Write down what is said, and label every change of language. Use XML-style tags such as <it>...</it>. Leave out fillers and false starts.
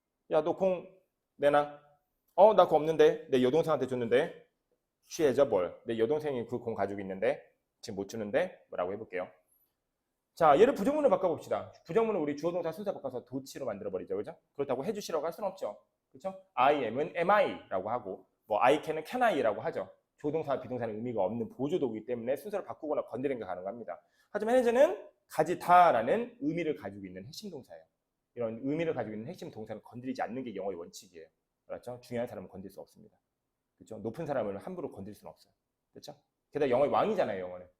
<ko>야, 너 공 내놔. 나 공 없는데. 내 여동생한테 줬는데.</ko> <en>She has a ball.</en> <ko>내 여동생이 그 공 가지고 있는데 지금 못 주는데 뭐라고 해볼게요. 자, 얘를 부정문으로 바꿔봅시다. 부정문은 우리 주어동사 순서 바꿔서 도치로 만들어버리죠. 그죠? 그렇다고 해주시라고 할 수는 없죠. 그렇죠?</ko> <en>I am</en> <ko>은</ko> <en>am I</en> <ko>라고 하고 뭐</ko> <en>I can</en> <ko>은</ko> <en>can I</en> <ko>라고 하죠. 조동사와 비동사는 의미가 없는 보조도구이기 때문에 순서를 바꾸거나 건드리는 게 가능합니다. 하지만 해제는 가지다라는 의미를 가지고 있는 핵심 동사예요. 이런 의미를 가지고 있는 핵심 동사는 건드리지 않는 게 영어의 원칙이에요. 그렇죠? 중요한 사람은 건드릴 수 없습니다. 그렇죠? 높은 사람을 함부로 건드릴 수는 없어요. 그렇죠? 게다가 영어의 왕이잖아요. 영어는.</ko>